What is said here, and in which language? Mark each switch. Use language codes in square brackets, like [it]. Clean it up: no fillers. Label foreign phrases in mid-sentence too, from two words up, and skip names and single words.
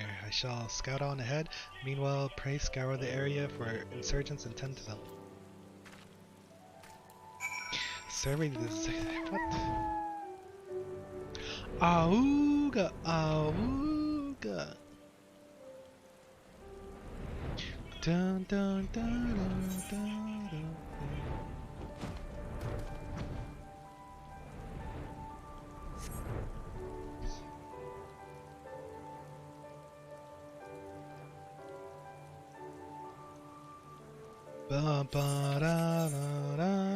[en] I shall scout on ahead. Meanwhile, pray scour the area for insurgents and tend to them. Serving this. What? Auga, auga. Dun dun dun dun dun dun. Ba ba da da da.